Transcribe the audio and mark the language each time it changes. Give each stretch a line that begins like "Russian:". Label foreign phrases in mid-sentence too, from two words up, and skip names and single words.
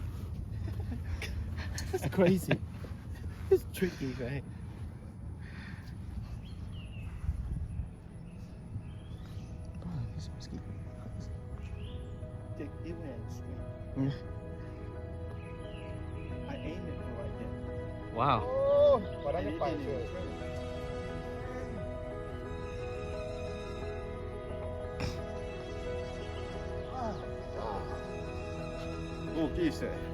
English: That's crazy. It's tricky, right? It went straight. I aimed it for right there. Wow.
Thai: พอได้จะไปเลย
Japanese: 大きいですね。